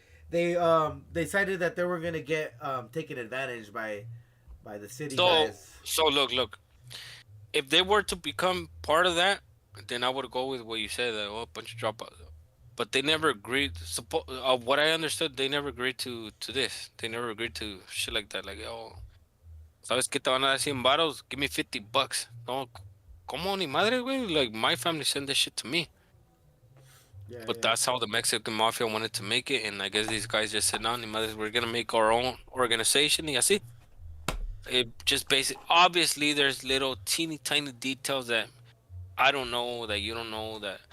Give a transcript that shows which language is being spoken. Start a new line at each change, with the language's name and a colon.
English: They decided that they were gonna get taken advantage by the city So guys. so look. If they were to become part of that, then I would go with what you said. That, oh, a bunch of dropouts. But they never agreed. What I understood, they never agreed to this. They never agreed to shit like that.
Spanish: Like, oh, ¿sabes qué te van a dar 100 varos?
English: Give me $50.
Spanish: No, ¿cómo ni madre, güey?
English: Like, my family sent that shit to me. Yeah, But yeah. that's how the Mexican mafia wanted to make it. And I guess these guys just said,
Spanish: no, ni madre,
English: we're going to make our own organization.
Spanish: Y así.
English: It just basic. Obviously, there's little teeny tiny details that I don't know, that you don't know, that